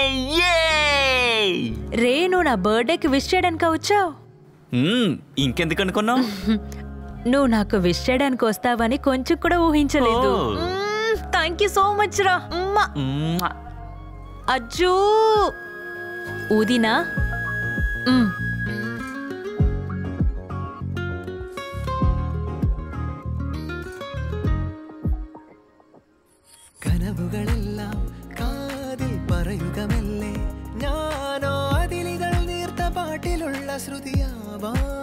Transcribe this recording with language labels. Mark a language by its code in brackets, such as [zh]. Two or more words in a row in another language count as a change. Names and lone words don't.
[te] రే, నువ్వు నా బర్త్డేకి విష్ చేయడానికి వచ్చావు? ఇంకెందుకు అనుకున్నావు? నువ్వు నాకు విష్ చేయడానికి వస్తావని కొంచెం కూడా ఊహించలేదు. [en] thank you so much [te] రా. అజ్జూ ఊదినా? [ml] കനവുകളെല്ലാം കാതിൽ പറയുകമല്ലേ, ഞാനോ അതിലികൾ നീർത്ത പാട്ടിലുള്ള ശ്രുതിയാവാം.